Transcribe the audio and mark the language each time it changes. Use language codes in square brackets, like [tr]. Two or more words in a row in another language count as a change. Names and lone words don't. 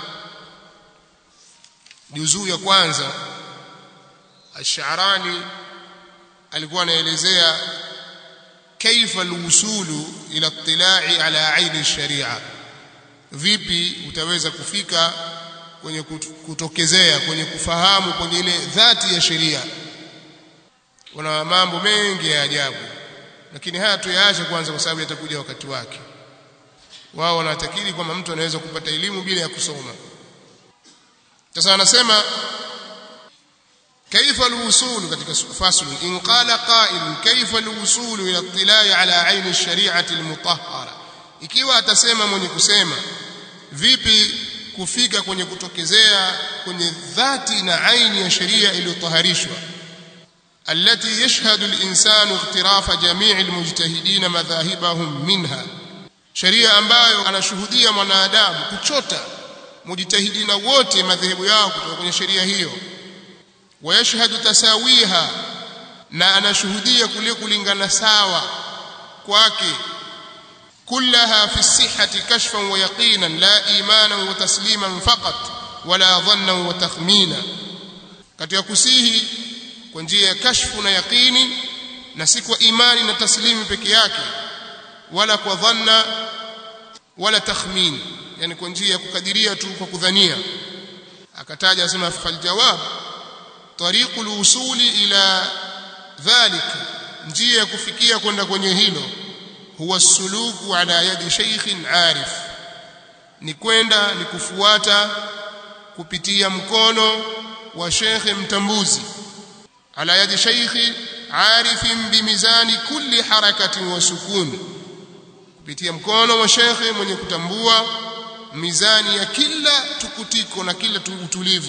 [sw] juzuu ya kwanza, Ash-Sha'rani alikuwa anaelezea [ar] كيف الوصول إلى الاطلاع على عين الشريعة, [sw] vipi utaweza kufika kwenye kutokezea, kwenye kufahamu kwenye ile dhati ya sheria. Kuna mambo mengi ya ajabu, lakini haya tuyaache kwanza kwa sababu yatakuja wakati wake. Wao wanatakiri kwamba mtu anaweza kupata elimu bila ya kusoma. Sasa anasema [ar] كيف الوصول katika فصل إن قال قائل كيف الوصول إلى الاطلاع على عين الشريعة المطهرة, [sw] ikiwa atasema mwenye kusema vipi kufika kwenye kutokezea kwenye dhati na aini ya sheria iliyotaharishwa, [ar] التي يشهد الإنسان اغتراف جميع المجتهدين مذاهبهم منها, [sw] sheria ambayo anashuhudia mwanadamu kuchota mujtahidina wote madhehebu yao kutoka kwenye sheria hiyo. [ar] ويشهد تساويها, [sw] na anashuhudia kule kulingana sawa kwake, [ar] كلها في صحة كشفا ويقينا لا إيمانا وتسليما فقط ولا ظنا وتخمينا, [sw] katika kusihi kwa njia ya kashfu na yaqini, na si kwa imani na taslimi peke yake, wala kwa dhanna wala takhmin, yani kwa njia ya kukadiria tu kwa kudhania. Akataja asema [ar] فالجواب طريق الوصول إلى ذلك, [sw] njia ya kufikia kwenda kwenye hilo, [ar] هو سلوك على يد شيخ عارف, [sw] ni kwenda ni kufuata kupitia mkono wa shekhe mtambuzi, [ar] على يد شيخ عارف بميزان كل حركة وسكون, [sw] kupitia mkono wa shekhe mwenye kutambua mizani ya kila tukutiko na kila utulivu.